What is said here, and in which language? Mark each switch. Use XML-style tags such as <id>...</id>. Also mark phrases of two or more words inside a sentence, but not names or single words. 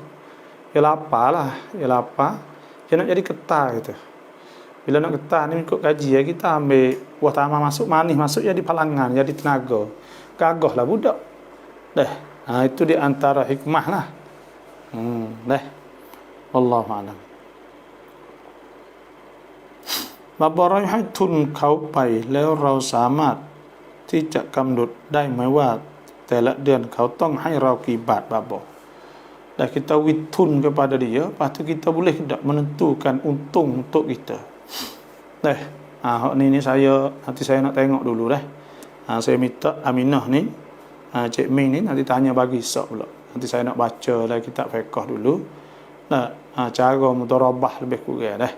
<ms>Dia lapar lah. Dia nak jadi ketar gitu. Bila nak ketar ni ikut kaji ya, kita ambil buah tamar masuk, manis masuk jadi palangan, jadi tenaga. Gagah lah budak. Itu di antara hikmah lah.</ms> <ar>والله أعلم.</ar> <th>บาบรอยให้ทุนเขาไปแล้วเราสามารถที่จะกำหนดได้ไหมว่าแต่ละเดือนเขาต้องให้เรากี่บาทบาบ</th> <ms>Dan kita witun kepada dia, lepas tu kita boleh tak menentukan untung untuk kita. Hak ni saya nanti saya nak tengok dulu dah. Saya minta Aminah ni, Cik Min ni nanti tanya bagi esok pula. Nanti saya nak baca lah kitab fiqh dulu. Cara mudharabah lebih kurang dah.</ms>